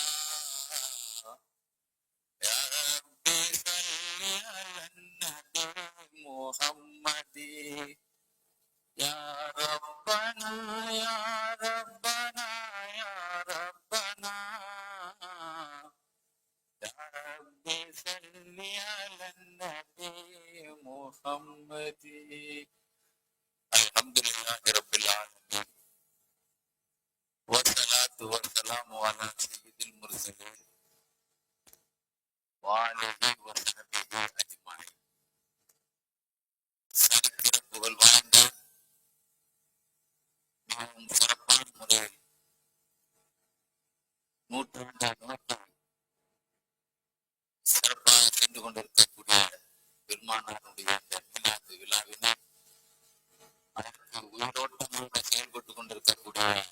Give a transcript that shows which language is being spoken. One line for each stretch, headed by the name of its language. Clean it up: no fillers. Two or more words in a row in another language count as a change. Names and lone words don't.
Arabic: يا ربي صل على النبي محمد يا ربنا يا ربنا يا ربنا يا ربي صل على النبي محمد. الحمد لله رب العالمين والصلاة والسلام على سيد المرسلين وآله وصحبه أجمعين.
Tamil: சரித்திர புகழ் வாய்ந்த மிகவும் சிறப்பான முறையில் நூற்றாண்டை நோக்கி சிறப்பாக சென்று கொண்டிருக்கக்கூடிய பெருமானாருடைய இந்த மீலாது விழாவினை அதற்கு உயிரோட்டமாக செயல்பட்டுக் கொண்டிருக்கக்கூடிய